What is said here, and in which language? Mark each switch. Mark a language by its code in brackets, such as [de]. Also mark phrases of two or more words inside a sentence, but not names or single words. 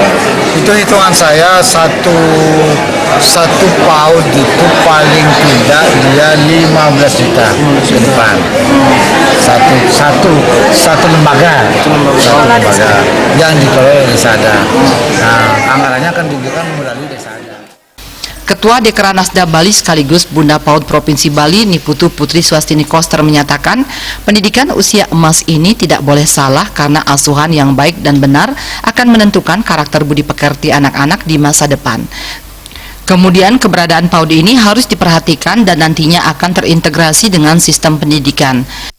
[id] Itu hitungan saya satu PAUD itu paling tidak dia 15 juta ke depan. Satu lembaga yang dikelola oleh desa adat. Nah, anggarannya akan diberikan melalui desa adat. Ketua Dekranasda Bali sekaligus Bunda PAUD Provinsi Bali Niputu Putri Swastini Koster menyatakan pendidikan usia emas ini tidak boleh salah karena asuhan yang baik dan benar akan menentukan karakter budi pekerti anak-anak di masa depan. Kemudian keberadaan PAUD ini harus diperhatikan dan nantinya akan terintegrasi dengan sistem pendidikan.